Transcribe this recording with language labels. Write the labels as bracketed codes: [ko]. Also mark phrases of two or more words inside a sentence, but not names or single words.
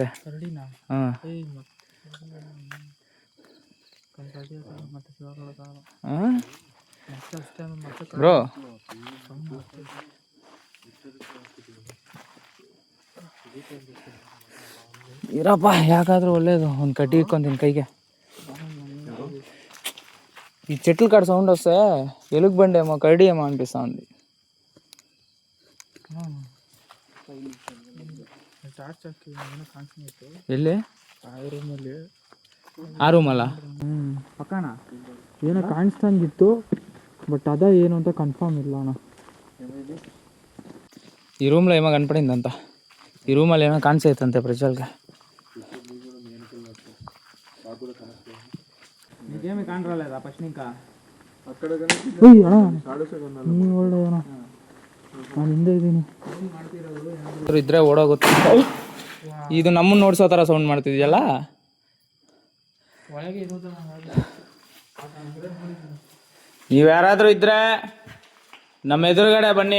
[kn] ಹಾಂ ಬ್ರೋ, ಇರಪ್ಪ ಯಾಕಾದ್ರೂ ಒಳ್ಳೇದು. ಒಂದು ಕಡ್ಡಿ ಇಕ್ಕೊಂತೀನಿ ಕೈಗೆ. [te] ఈ చెట్లు కాడ సౌండ్ వస్తే ఎలుగు బండి ఏమో కరడి ఏమో అనిపిస్తుంది. [kn] ಎಲ್ಲಿ? ಆ ರೂಮಲ್ಲ ಪಕ್ಕನ ಏನೋ ಕಾಣಿಸ್ದಂಗಿತ್ತು, బట్ అద ಏನು ಅಂತ కన్ఫర్మ్ ಇಲ್ಲ అన్న. [te] ఈ రూమ్లో ఏమో కనపడిందంట. [kn] ఈ రూమಲ್ಲಿ ಏನೋ ಕಾಣಿಸೈತಂತೆ ಪ್ರಜ್ವಲ್ಗೆ. [te] నీకేమి కానరాలేదా ఫస్ట్ ఇంకా? అక్కడ [kn] ನೀ ಒಳ್ಳೆ ಅಣ್ಣ, ನಾನು ಹಿಂದೆ ಇದ್ದೀನಿ. ಇದ್ರೆ ಓಡೋಗುತ್ತೆ. ಇದು ನಮ್ಮನ್ನ ನೋಡ್ಸೋ ಥರ ಸೌಂಡ್ ಮಾಡ್ತಿದ್ಯಲ್ಲ. ನೀವು ಯಾರಾದರೂ ಇದ್ರೆ ನಮ್ಮ ಎದುರುಗಡೆ ಬನ್ನಿ.